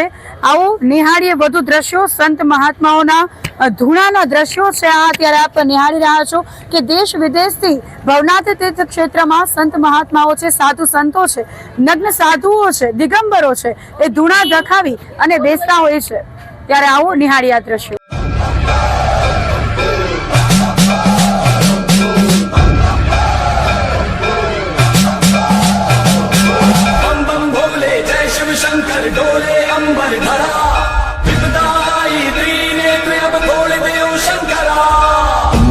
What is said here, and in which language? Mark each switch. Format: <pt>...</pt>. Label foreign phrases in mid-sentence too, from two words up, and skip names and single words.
<gu>આવો નિહાળીએ વધુ દ્રશ્યો, સંત મહાત્માઓના ધૂણાના દ્રશ્યો છે. આ અત્યારે આપ નિહાળી રહ્યા છો કે દેશ વિદેશથી ભવનાથ તીર્થ ક્ષેત્રમાં સંત મહાત્માઓ છે, સાધુ સંતો છે, નગ્ન સાધુઓ છે, દિગંબરો છે, એ ધૂણા દખાવી અને બેસતા હોય છે. ત્યારે આવો નિહાળી આ દ્રશ્યો.</gu> <hi>बम बम भोले जय शिव शंकर डोले अंबर धरा. विपदाई त्रिनेत्र अब खोल देव शंकरा.</hi>